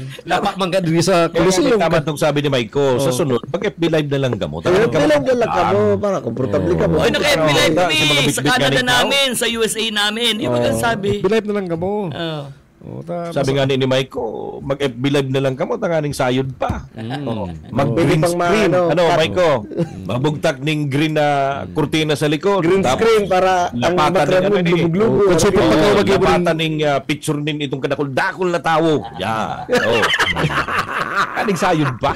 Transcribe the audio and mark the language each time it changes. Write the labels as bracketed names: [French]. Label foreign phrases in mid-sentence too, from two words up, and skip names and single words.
[Bikol] Lapak man ka din sa Coliseum. Tama itong sabi ni Michael, sa sunod, pag-FB Live na lang kamo. FB Live na lang kamo, para komportable ka mo. Oy, naka-FB Live kami sa Canada namin, sa USA namin. Yung magsasabi. FB Live na lang kamo. Sabi nga ni Maiko, mag-FB Live na lang kamo, tanganing sayod pa. Mag- [English] green screen. [Bikol] Maiko? Mabugtak ning green na kurtina sa likod. [English] Green screen [Bikol] para ang background mo lubog-lubog. Lapatan ning picture nin itong kadakol-dakol na tao. Yeah. Kaning sayod pa.